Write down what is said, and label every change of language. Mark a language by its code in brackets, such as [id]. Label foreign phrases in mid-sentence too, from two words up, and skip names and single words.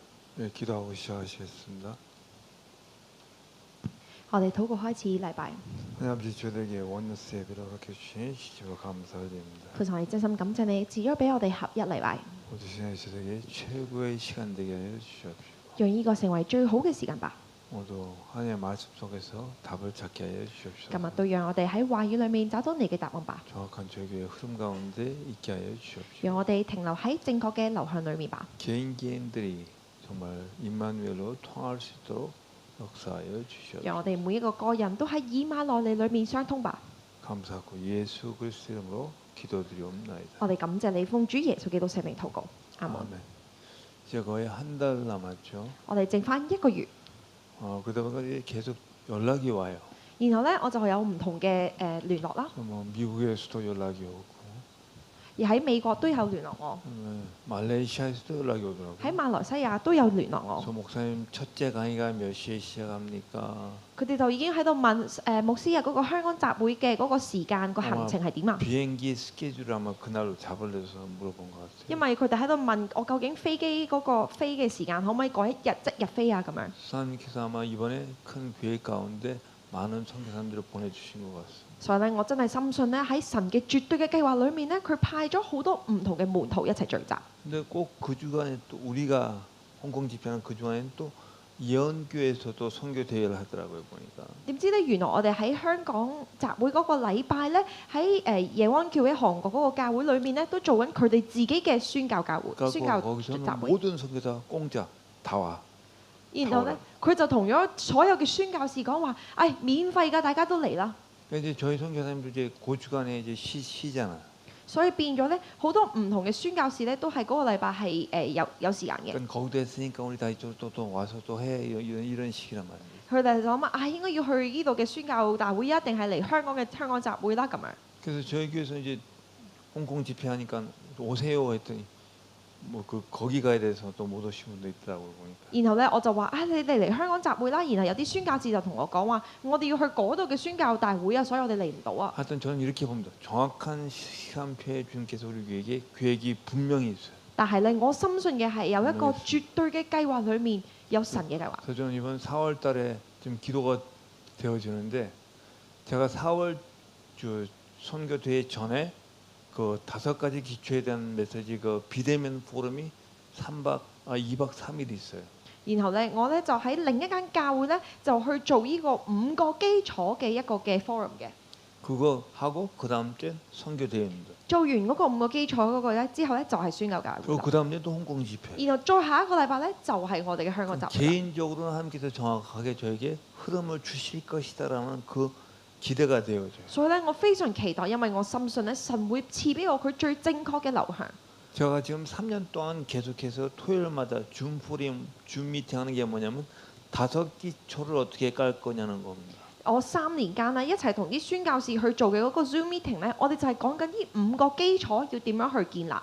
[ko] 네, 기도하고 시작하시겠습니다. [yue] 我哋禱告開始禮拜， [ko] 하나님 아버지 저에게 원너스 예배를 허락해 주시니 시집을 감사드립니다. [yue] 父神，我哋真心感謝你賜咗俾我哋合一禮拜， [ko] 모든 시간이 저에게 최고의 시간 되게 하여 주시옵시고 [yue] 讓呢個成為最好嘅時間吧。 [ko] 모두 하나님의 말씀 속에서 답을 찾게 하여 주시옵소서. [yue] 今日都讓我哋喺話語裏面找到你嘅答案吧， [ko] 정확한 저에게 흐름 가운데 있게 하여 주시옵시고 [yue] 讓我哋停留喺正確嘅流向裏面吧， [ko] 개인들이 정말 임마누엘로 통할 수 있도록 역사하여 주시옵소서. [yue] 讓我哋每一個個人都喺以馬內利裏面相通吧。 [ko] 감사하고 예수 그리스도 이름으로 기도드리옵나이다. [yue] 我哋感謝你，奉主耶穌基督聖名禱告，阿門。 [ko] 아멘. 이제 거의 한 달 남았죠. [yue] 我哋剩翻一個月， [ko] 그러다 보니까 계속 연락이 와요. [yue] 然後呢，我就有唔同嘅聯絡啦， [ko] 뭐 미국에서도 연락이 오고 [yue] 而喺美國都有聯絡我， [ko] 말레이시아에서도 연락이 喺 오더라고요. [yue] 馬來西亞都有聯絡我。 [ko] 저 목사님 첫째 강의가 몇 시에 시작합니까? [yue] 佢哋就已經喺度問牧師啊，嗰個香港集會嘅嗰個時間個行程係點啊？ [ko] 비행기 스케줄을 아마 그날로 잡으려서 물어본 것 같아요. [yue] 因為佢哋喺度問我究竟飛機嗰個飛嘅時間可唔可以嗰一日即日飛啊？咁樣。 [ko] 하나님께서 아마 이번에 큰 계획 가운데 많은 선교사님들을 보내주신 것 같습니다. [yue] 所以咧，我真係深信咧喺神嘅絕對嘅計劃裏面咧，佢派咗好多唔同嘅門徒一齊聚集。 [ko] 근데 꼭 그 주간에 또 우리가 홍콩 집회하는 그 주간에는 또 예언교회에서도 선교 대회를 하더라고요 보니까. [yue] 點知咧，原來我哋喺香港集會嗰個禮拜咧，喺耶安教會韓國嗰個教會裏面咧，都做緊佢哋自己嘅宣教教會、宣 [ko] 그러니까 教 거기서는 集會。 모든 선교사 공짜 다 와. [yue] 然後咧，佢就同咗所有嘅宣教士講話：，免費㗎，大家都嚟啦。 [ko] 그러니까 이제 저희 선교사님도 이제 그 주간에 이제 쉬잖아. [yue] 所以變咗咧，好多唔同嘅宣教士咧，都係嗰個禮拜係有時間嘅。 [ko] 그러니까 거기도 했으니까 우리 다 이쪽 또 와서 또 해 이런 식이란 말이에요. [yue] 佢哋就諗啊，應該要去呢度嘅宣教大會，一定係嚟香港嘅香港集會啦咁樣。 [ko] 그래서 저희 교회에서 이제 홍콩 집회하니까 오세요 했더니 뭐 그 거기 가야 돼서 또 못 오신 분도 있더라고요 보니까. [yue] 然後咧，我就話你哋嚟香港集會啦。然後有啲宣教士就同我講話，我哋要去嗰度嘅宣教大會啊，所以我哋嚟唔到啊。 [ko] 하여튼 저는 이렇게 봅니다. 정확한 시간표에 주님께서 우리 교회에게 계획이 분명히 있어요. [yue] 但係咧，我深信嘅係有一個絕對嘅計劃裏面有神嘅計劃。 [ko] 그래서 저는 이번 4월 달에 좀 기도가 되어지는데 제가 4월 주 선교 대회 전에 그 5가지 기초에 대한 메시지 그 비대면 포럼이 2박 3일 있어요. [yue] 然後咧，我咧就喺另一間教會咧，就去做呢個5個基礎嘅一個嘅 forum 嘅。 [ko] 그거 하고 그 다음 주에 선교 대회입니다. [yue] 做完嗰個5個基礎嗰個咧之後咧，就係宣教教會 [ko] 그리고 。 그 다음 주에도 홍콩 집회. [yue] 然後再下一個禮拜咧，就係我哋嘅香港集會。 [ko] 개인적으로는 하나님께서 정확하게 저에게 흐름을 주실 것이다라는 그 기대가 되어져요. [yue] 所以咧，我非常期待，因為我深信咧，神會賜俾我佢最正確嘅流向。 [ko] 제가 지금 3년 동안 계속해서 토요일마다 줌 포럼, 줌 미팅 하는 게 뭐냐면 5기초를 어떻게 깔 거냐는 겁니다. [yue] 我3年間咧，一齊同啲宣教士去做嘅嗰個 Zoom meeting 咧，我哋就係講緊呢5個基礎要點樣去建立。